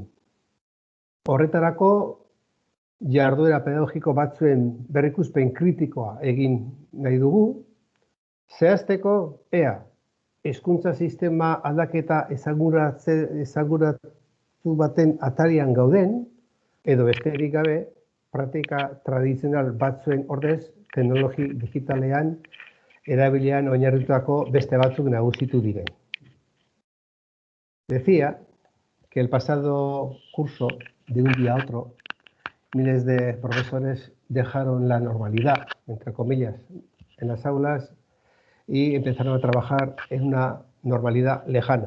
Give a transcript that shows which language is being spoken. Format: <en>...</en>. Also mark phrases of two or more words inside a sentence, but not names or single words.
<eu>Horretarako jarduera pedagogiko batzuen berrikuspen kritikoa egin nahi dugu, zehazteko ea hezkuntza sistema aldaketa ezaguratu baten atarian gauden, edo besterik gabe, praktika tradizional batzuen ordez, teknologi digitalean erabilian oinarritutako beste batzuk nagusitu diren.</eu> <es>Decía que el pasado curso, de un día a otro, miles de profesores dejaron la normalidad, entre comillas, en las aulas y empezaron a trabajar en una normalidad lejana.</es>